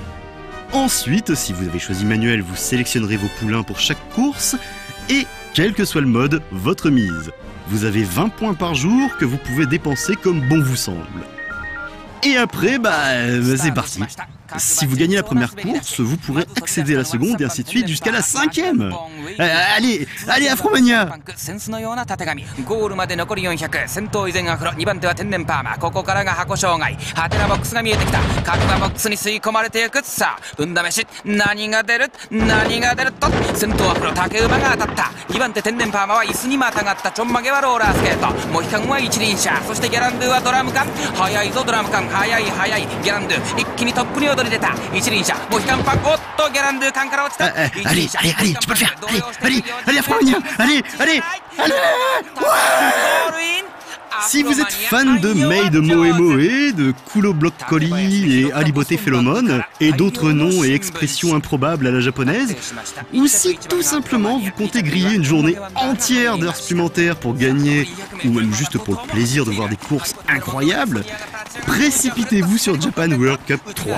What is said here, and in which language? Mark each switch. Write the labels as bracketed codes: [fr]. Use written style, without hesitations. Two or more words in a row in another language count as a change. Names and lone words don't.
[fr] Ensuite, si vous avez choisi manuel, vous sélectionnerez vos poulains pour chaque course et, quel que soit le mode, votre mise. Vous avez 20 points par jour que vous pouvez dépenser comme bon vous semble. Et après, c'est parti. Si vous gagnez la première course, vous pourrez accéder à la seconde et ainsi de suite jusqu'à la 5e. Allez, Afromania! [ja] ゴールまで残り400、先頭依然アフロ、2番手は天然パーマ、ここからが箱障害、ハテナボックスが見えてきた、角がボックスに吸い込まれていく。さあ運試し、何が出ると、先頭アフロ、竹馬が当たった。2番手天然パーマは椅子にまたがった。ちょんまげはローラースケート、モヒカンは一輪車、そしてギャランドゥはドラム缶。速いぞドラム缶、速いギャランドゥ、一気にトップに躍り出た。一輪車、モヒカンパン、おっとギャランドゥ缶から落ちた。 [fr] Allez, tu peux le faire. Allez, Afromania, allez. Si vous êtes fan de Mei de Moe, de Kulo Block Collie et Aliboté Phélomone, et d'autres noms et expressions improbables à la japonaise, ou si tout simplement vous comptez griller une journée entière d'heures supplémentaires pour gagner, ou même juste pour le plaisir de voir des courses incroyables, précipitez-vous sur Japan World Cup 3.